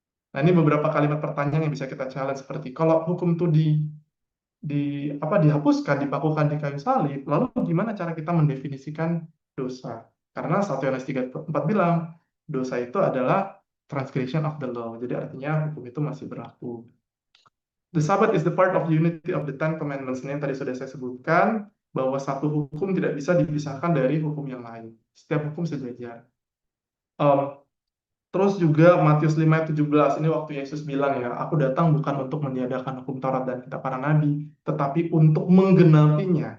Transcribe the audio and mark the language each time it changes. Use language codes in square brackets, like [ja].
[id] Nah, ini beberapa kalimat pertanyaan yang bisa kita challenge seperti kalau hukum itu dihapuskan, dibakukan di kayu salib, lalu gimana cara kita mendefinisikan dosa? Karena 1 Yohanes 3:4 bilang dosa itu adalah [en] transgression of the law. [id] Jadi artinya hukum itu masih berlaku. [en] The Sabbath is the part of the unity of the Ten Commandments. [id] Ini yang tadi sudah saya sebutkan, bahwa satu hukum tidak bisa dipisahkan dari hukum yang lain. Setiap hukum sejajar. Um, Terus juga Matius 5:17, ini waktu Yesus bilang ya, aku datang bukan untuk meniadakan hukum Taurat dan kitab para nabi, tetapi untuk menggenapinya.